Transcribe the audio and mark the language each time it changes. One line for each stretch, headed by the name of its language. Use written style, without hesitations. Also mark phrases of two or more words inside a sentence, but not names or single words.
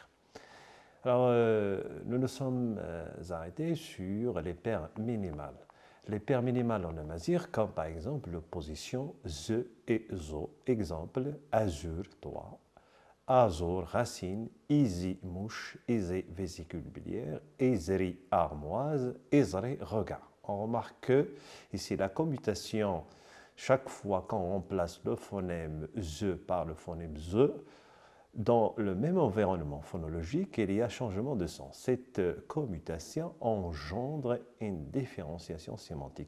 French: Alors, nous nous sommes arrêtés sur les paires minimales. Les paires minimales en amazigh, comme par exemple l'opposition ze et zo. Exemple, azur, toi, azur, racine, izi, mouche, isé, vésicule biliaire, ezri, armoise, ezré, regard. On remarque que ici la commutation, chaque fois qu'on remplace le phonème ze par le phonème ze, dans le même environnement phonologique, il y a changement de sens. Cette commutation engendre une différenciation sémantique.